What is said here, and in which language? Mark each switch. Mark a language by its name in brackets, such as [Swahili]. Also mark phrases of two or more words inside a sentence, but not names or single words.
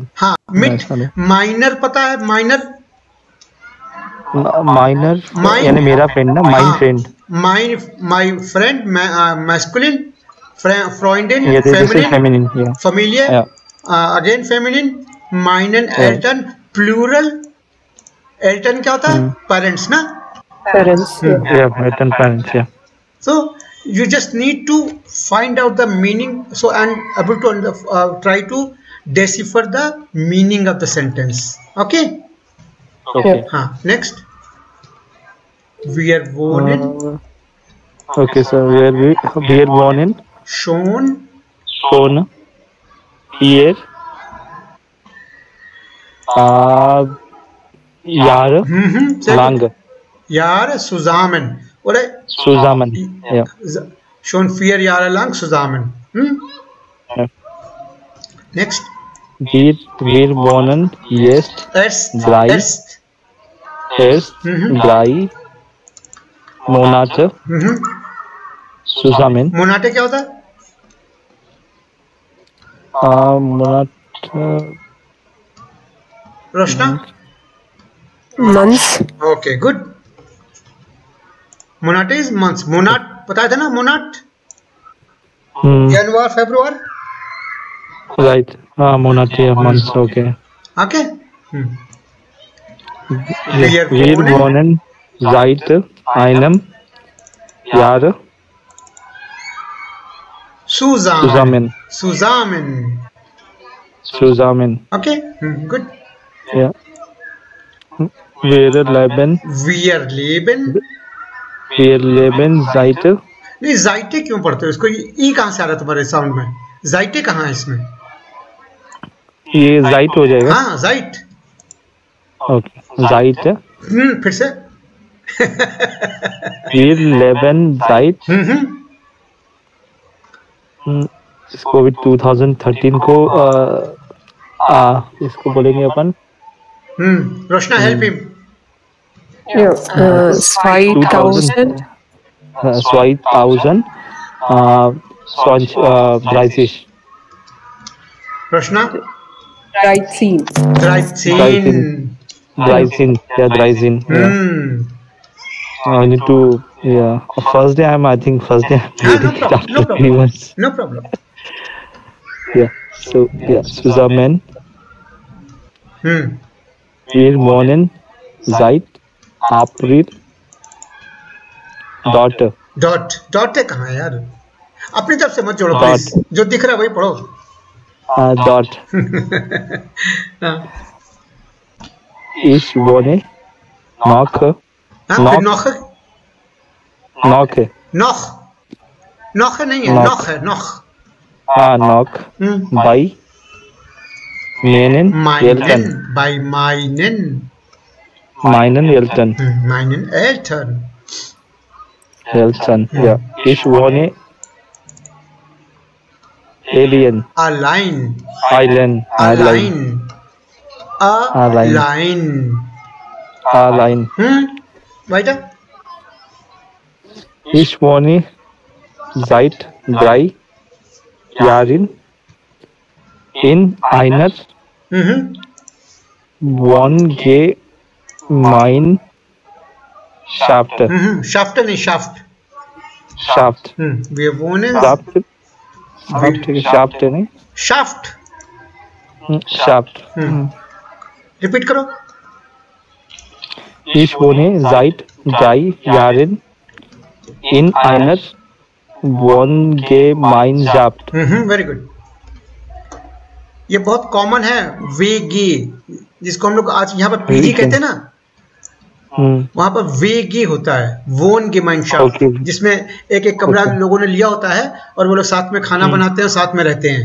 [Hindi] हाँ. Minor पता है minor. Minor. यानी मेरा friend ना, [English] my friend. My friend, masculine. [German] Freundin, [English] Yeah, this is feminine. Yeah. Familiar. Yeah. Again feminine. Minor, [German] Eltern, plural. [Hindi] Eltern क्या होता है? Parents ना? [English] Parents. Yeah, Eltern parents. Yeah. So you just need to find out the meaning. So and able to try to decipher the meaning of the sentence. Okay. Okay. Next. [German] Wir wohnen. [English] Okay, so we are born in [German] Schon. Hier. Jahre. Lange. Jahre zusammen. Oder? Zusammen. Ja. Schon 4 Jahre lang zusammen. Ja. [English] Next. [German] Wir wohnen jetzt drei Monate zusammen. [Hindi] Monate क्या होता है? [German] Monate. Roshna? [English] Months. Okay, good. Monate is months. [Hindi] Monat पता था ना? [German] Monat. [English] January, February. Right. Monate, months. Okay. Okay. [German] Wir wohnen seit einem Jahr zusammen. [English] Okay. Good. [German] Ja. Wir leben seit. [Hindi] नहीं जाइटे क्यों पढ़ते हो इसको? ई कहाँ से आ रहा है तुम्हारे साउंड में? जाइटे कहाँ है इसमें? ये जाइट हो जाएगा. हाँ जाइट. ओके जाइट. फिर से. [German] Wir leben seit. [Hindi] इसको भी 2013 को इसको बोलेंगे अपन. [English] Roshna help him. 2000. 2000 30. Roshna? 13. Yeah, 13. I need to, yeah. First day I'm reading it after 3 months. No problem. Yeah. So, yeah, [German] zusammen. Wir wohnen seit April. [Hindi] Dot है कहाँ है यार? अपनी तरफ से मत जोड़ो प्लीज. जो दिख रहा है वही पढ़ो. [German] Dot. Ich wohne noch. [Hindi] Noch नहीं है. [German] Noch. Noch. Bei meinen Eltern. Bei meinen Eltern. Meinen Eltern. Ja. Ich wohne alien, A line. island, A line, line. A line. line. line. Weiter. Ich wohne seit 3 Jahren in einer Wohngemeinschaft. Schaft nicht Schaft. Schaft. Wir wohnen. [Hindi] Schaft नहीं? [German] Schaft. Schaft. [Hindi] Repeat करो. [German] Ich wohne seit 3 Jahren in einer Wohngemeinschaft. [English] very good. [Hindi] ये बहुत कॉमन है वेगी, जिसको हम लोग आज यहाँ पर पीजी कहते हैं ना, वहां पर वेगी होता है वोन गेमाइंशाफ्ट, जिसमें एक एक कमरा लोगों ने लिया होता है और वो लोग साथ में खाना बनाते हैं, साथ में रहते हैं.